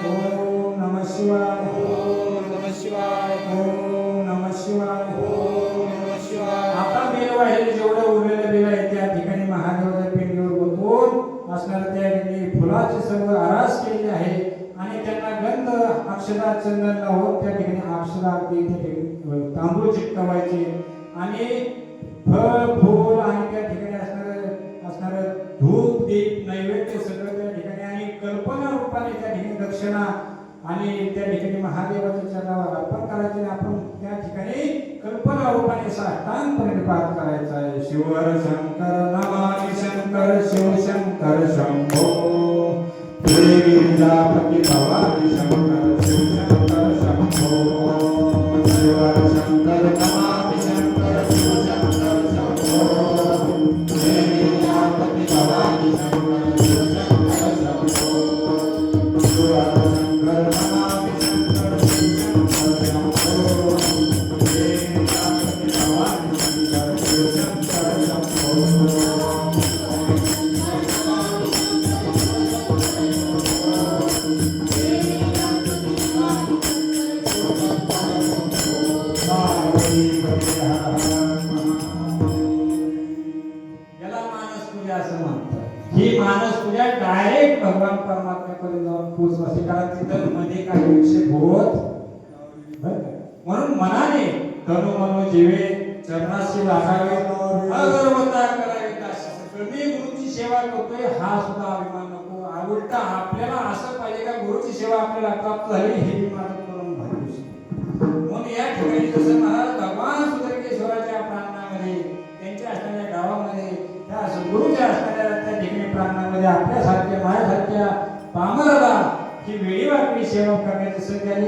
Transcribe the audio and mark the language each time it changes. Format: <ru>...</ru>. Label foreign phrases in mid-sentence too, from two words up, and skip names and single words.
<sa>ओम नमः शिवाय. ओम नमः शिवाय. ओम नमः शिवाय. ओम नमः शिवाय.</sa> <mr>आता बेल वाहिले जेवढे उरलेले बेल आहेत त्या ठिकाणी महादेवाच्या पिंडीवर बघून असणार त्या ठिकाणी फुलाचे सर्व आरास केलेले आहे आणि त्यांना गंध अक्षदा चंदन लावून त्या ठिकाणी अक्षदा अगदी त्या ठिकाणी तांदूळ चिकटवायचे आणि फळ फूल आणि त्या ठिकाणी असणार धूप दीप नैवेद्य सगळं त्या ठिकाणी आणि कल्पना रूपाने त्या ठिकाणी दक्षिणा आणि त्या ठिकाणी महादेवाच्या चरणावर अर्पण करायचे. आपण त्या ठिकाणी कल्पना रूपाने साष्टांग प्रणिपात करायचा आहे.</mr> <sa>शिवर शंकर नमामि शंकर शिव शंकर शंभो प्रजापती भवानी शंकर शिव शंकर शंभो शिवर शंकर नमामि शंकर शिव शंकर शंभो प्रजापती भवानी शंकर शिव शंकर शंभो शिवर शंकर नमामि शंकर शिव शंकर शंभो प्रजापती भवानी शंकर शिव शंकर शंभो.</sa> <mr>याला मानस पूजा असं म्हणतात. ही मानस पूजा डायरेक्ट भगवान परमात्म्याकडे जाऊन पोहोचवायची. कारण तिथं मध्ये काही विक्षेप होत म्हणून मनाने तनु मनो जीवे चरणाशी लागावे अगरवता करावे. मी गुरुची सेवा करतोय हा सुद्धा अभिमान नको. उलटा आपल्याला असं पाहिजे का गुरुची सेवा आपल्याला प्राप्त झाली हे मी माझं करून भाग्य. म्हणून या ठिकाणी जसं महाराज भगवान सुदर्शेश्वराच्या प्रांगणामध्ये त्यांच्या असणाऱ्या गावामध्ये त्या सद्गुरूच्या असणाऱ्या त्या ठिकाणी प्रांगणामध्ये आपल्यासारख्या माझ्यासारख्या पामराला ही वेळी वाकडी सेवा करण्याची संधी आली.</mr>